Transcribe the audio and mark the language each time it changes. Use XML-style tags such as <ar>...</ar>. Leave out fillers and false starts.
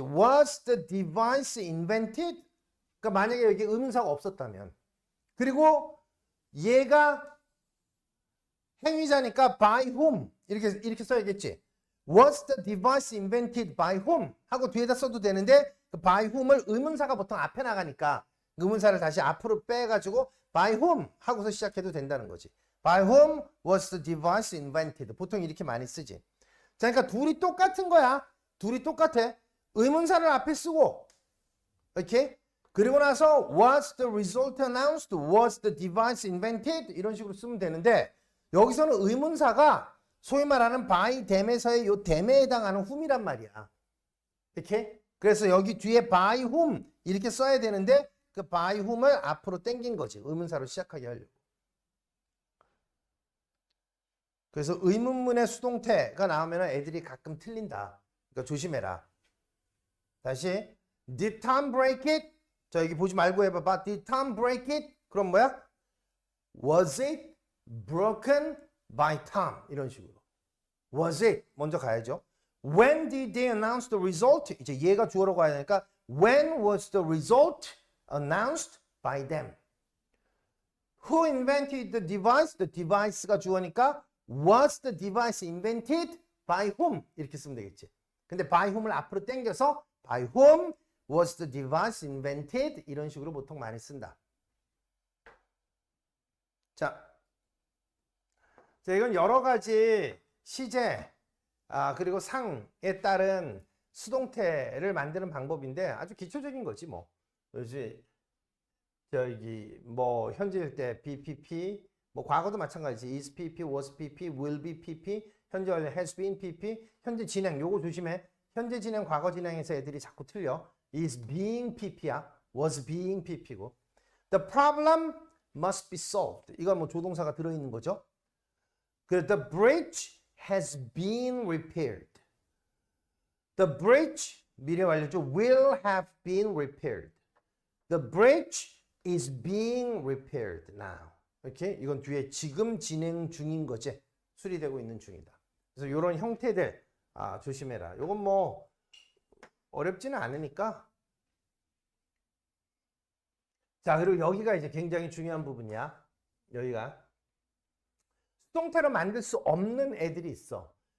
<en>Was the device invented?</en> <ko>그러니까 만약에 여기 의문사가 없었다면. 그리고 얘가 행위자니까 by whom 이렇게 써야겠지.</ko> <en>Was the device invented by whom?</en> <ko>하고 뒤에다 써도 되는데 그 by whom을 의문사가 보통 앞에 나가니까 의문사를 다시 앞으로 빼가지고 by whom 하고서 시작해도 된다는 거지.</ko> <en>By whom was the device invented?</en> <ko>보통 이렇게 많이 쓰지. 자, 그러니까 둘이 똑같은 거야. 둘이 똑같아. 의문사를 앞에 쓰고 이렇게 그리고 나서</ko> <en>was the result announced? Was the device invented?</en> <ko>이런 식으로 쓰면 되는데 여기서는 의문사가 소위 말하는 by them에서의 요 them에 해당하는 whom이란 말이야. 이렇게 그래서 여기 뒤에 by whom 이렇게 써야 되는데 그 by whom을 앞으로 당긴 거지. 의문사로 시작하게 하려고. 그래서 의문문의 수동태가 나오면 애들이 가끔 틀린다. 그러니까 조심해라. 다시</ko> <en>Did Tom break it?</en> <ko>자, 여기 보지 말고 해봐봐.</ko> <en>Did Tom break it?</en> <ko>그럼 뭐야?</ko> <en>Was it broken by Tom?</en> <ko>이런 식으로.</ko> <en>Was it?</en> <ko>먼저 가야죠.</ko> <en>When did they announce the result?</en> <ko>이제 얘가 주어로 가야 되니까</ko> <en>When was the result announced by them? Who invented the device? The device가 주어니까 Was the device invented by whom?</en> <ko>이렇게 쓰면 되겠지. 근데</ko> <en>by whom을</en> <ko>앞으로 당겨서</ko> <en>by whom was the device invented?</en> <ko>이런 식으로 보통 많이 쓴다. 자, 이건 여러 가지 시제, 그리고 상에 따른 수동태를 만드는 방법인데 아주 기초적인 거지 뭐. 그렇지. 저기 뭐 현재일 때 BPP, 뭐 과거도 마찬가지지. is PP, was PP, will be PP, 현재 완료 has been PP, 현재 진행 요거 조심해. 현재 진행, 과거 진행에서 애들이 자꾸 틀려. is being PP야. was being PP고.</ko> <en>The problem must be solved.</en> <ko>이건 뭐 조동사가 들어있는 거죠.</ko> <en>The bridge has been repaired.</en> <ko>The bridge 미래 완료죠.</ko> <en>will have been repaired. The bridge is being repaired now.</en> <ko>이렇게 이건 뒤에 지금 진행 중인 거지. 수리되고 있는 중이다. 그래서 이런 형태들 조심해라. 이건 뭐 어렵지는 않으니까. 자, 그리고 여기가 이제 굉장히 중요한 부분이야. 여기가 수동태로 만들 수 없는 애들이 있어.</ko>